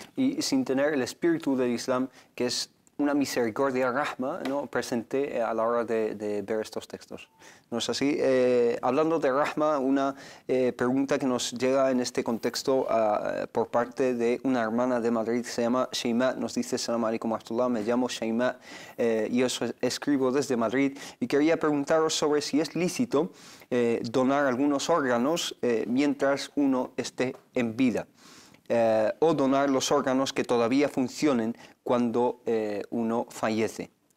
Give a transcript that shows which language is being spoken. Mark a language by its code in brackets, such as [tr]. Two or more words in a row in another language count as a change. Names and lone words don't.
[es] Y sin tener el espíritu del Islam, que es una misericordia, rahma, ¿no?, presente a la hora de ver estos textos. ¿No es así? Hablando de rahma, una pregunta que nos llega en este contexto por parte de una hermana de Madrid, se llama Sheima, nos dice: [ar] سلام عليكم ورحمة الله, [es] me llamo Sheima y os escribo desde Madrid, y quería preguntaros sobre si es lícito donar algunos órganos mientras uno esté en vida. O donar los órganos que todavía funcionen cuando uno fallece.